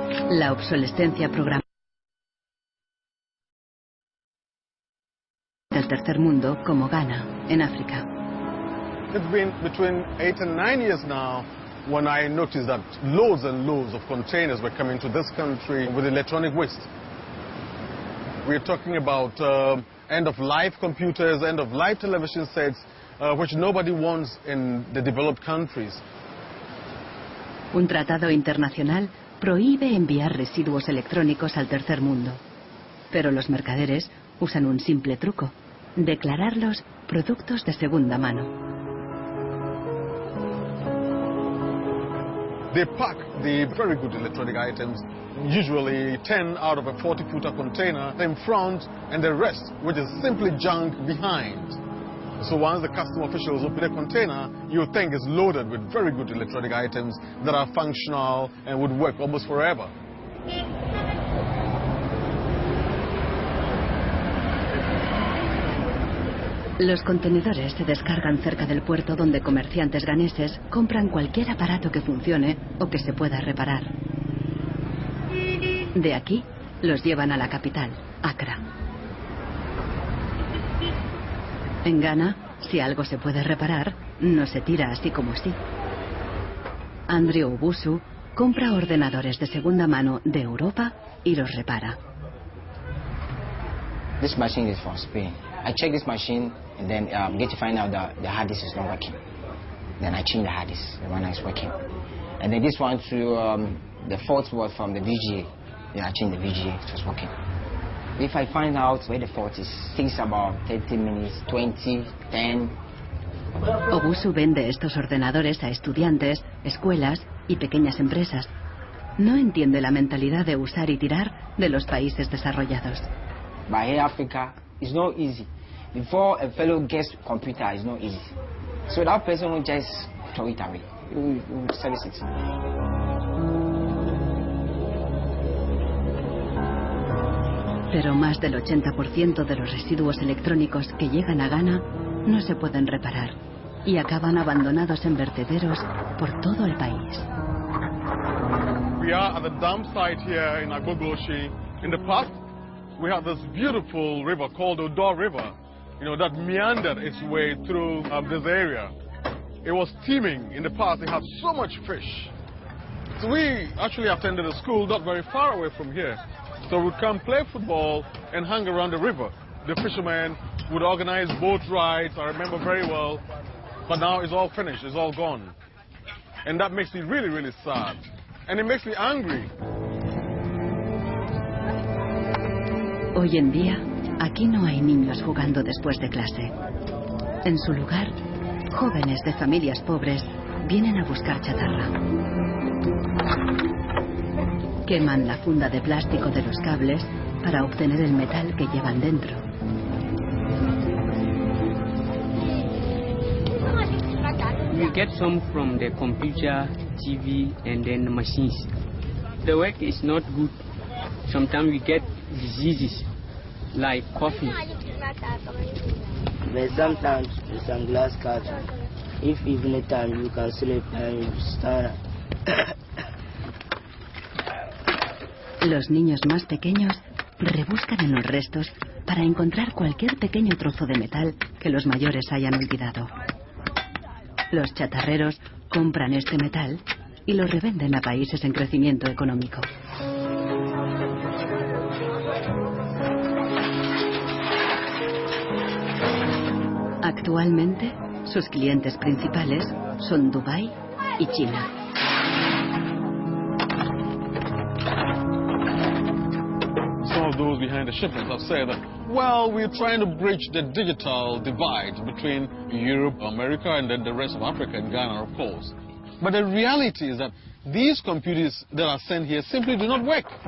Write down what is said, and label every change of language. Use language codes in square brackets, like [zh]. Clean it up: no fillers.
[es] La obsolescencia programada del tercer mundo, como Ghana, en África. [en] It's been between 8 and 9 years now when I noticed that loads and loads of containers were coming to this country with electronic waste. We're talking about end-of-life computers, end-of-life television sets, which nobody wants in the developed countries. [es] Un tratado internacional prohíbe enviar residuos electrónicos al tercer mundo. Pero los mercaderes usan un simple truco: declararlos productos de segunda mano. [en] They pack the very good electronic items, usually 10 out of a 40-footer container, in front, and the rest, which is simply junk, behind. So once the custom officials open a container, you think it's loaded with very good electronic items that are functional and would work almost forever. [es] Los contenedores se descargan cerca del puerto donde comerciantes ganeses compran cualquier aparato que funcione o que se pueda reparar. De aquí los llevan a la capital, Accra. En Ghana, si algo se puede reparar, no se tira así como así. Andrew Obusu compra ordenadores de segunda mano de Europa y los repara. [en] This machine is from Spain. I check this machine and then get to find out that the hard disk is not working. Then I change the hard disk, the one that is working. And then this one to the fault was from the VGA. Then I change the VGA, it was working. If I find out where the fault is, it takes about 30 minutes, 20, 10. [es] Obusu vende estos ordenadores a estudiantes, escuelas y pequeñas empresas. No entiende la mentalidad de usar y tirar de los países desarrollados. [en] But here Africa, it's not easy. Before a fellow gets computer, it's not easy. So that person will just throw it away. He will service it. [es] Pero más del 80% de los residuos electrónicos que llegan a Ghana no se pueden reparar y acaban abandonados en vertederos por todo el país. [en] We are at the dump site here in Agbogbloshie. In the past, we had this beautiful river called Odo River, that meandered its way through this area. It was teeming in the past. It had so much fish. So we actually attended a school not very far away from here. So we'd come play football and hang around the river. The fishermen would organize boat rides, I remember very well. But now it's all finished, it's all gone. And that makes me really, really sad. And it makes me angry. [es] Hoy en día, aquí no hay niños jugando después de clase. En su lugar, jóvenes de familias pobres vienen a buscar chatarra. Queman la funda de plástico de los cables para obtener el metal que llevan dentro. [en] We get some from the computer, TV, and then the machines. The work is not good. Sometimes we get diseases like coffee. But sometimes with some glass cuts, if evening time you can sleep and you stand. [es] Los niños más pequeños rebuscan en los restos para encontrar cualquier pequeño trozo de metal que los mayores hayan olvidado. Los chatarreros compran este metal y lo revenden a países en crecimiento económico. Actualmente, sus clientes principales son Dubái y China. [en] Some of those behind the shipments have said that, well, we're trying to bridge the digital divide between Europe, America, and then the rest of Africa and Ghana, of course. But the reality is that these computers that are sent here simply do not work.